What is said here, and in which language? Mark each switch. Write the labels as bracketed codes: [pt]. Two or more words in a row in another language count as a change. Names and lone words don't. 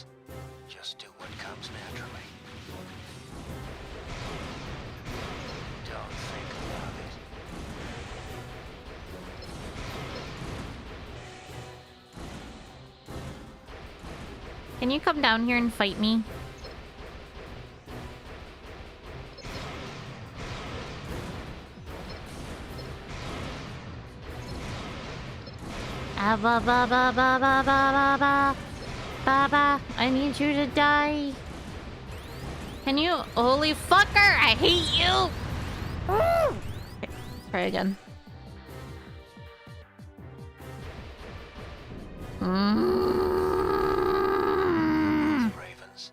[en] Just do what comes naturally. Don't think about it. Can you come down here and fight me? Ah, ba ba ba ba ba ba ba ba ba ba. I need you to die. Can you? Holy fucker! I hate you. Woo! Okay, try again. Ravens.